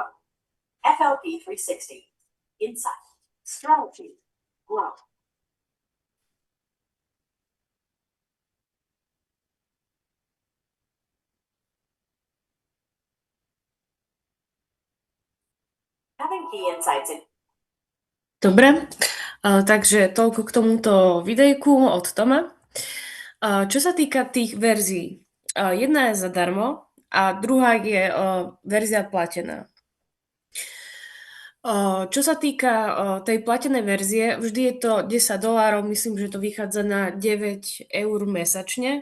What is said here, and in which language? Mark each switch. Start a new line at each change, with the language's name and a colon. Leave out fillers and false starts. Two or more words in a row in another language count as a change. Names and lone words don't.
English: FLP 360. Insight. Strategy. Grow. Having key insights in
Slovak: Dobre, takže toľko k tomuto videjku od Toma. Čo sa týka tých verzií, jedna je zadarmo a druhá je verzia platená. Čo sa týka tej platenej verzie, vždy je to $10, myslím, že to vychádza na 9 eur mesačne.